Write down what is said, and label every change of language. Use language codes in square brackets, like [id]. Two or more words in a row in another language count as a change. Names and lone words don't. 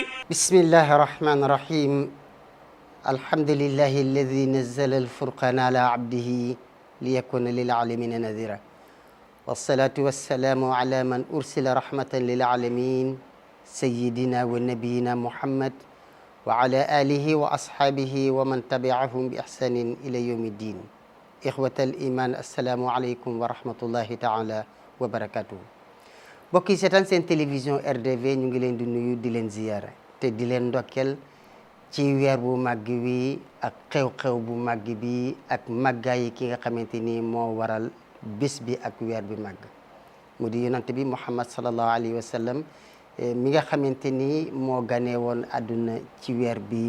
[ar] بسم الله الرحمن الرحيم الحمد لله الذي نزل الفرقان على عبده ليكون للعالمين نذيرا والصلاة والسلام على من أرسل رحمة للعالمين سيدنا ونبينا محمد وعلى آله وأصحابه ومن تبعهم بإحسان إلى يوم الدين إخوة الإيمان السلام عليكم ورحمة الله تعالى وبركاته [wo] bokki seetaan seen télévision RDV ñu ngi leen di nuyu di leen ziyaara te di leen ndokkel ci weer bu màgg wi ak xew-xew bu màgg bi ak màggaay ki nga xamante ni moo waral bés bi ak weer bi màgg mu di yonent bi Muhammad [ar] صلى الله عليه وسلم [wo] mi nga xamante ni moo ganee woon àdduna ci weer bi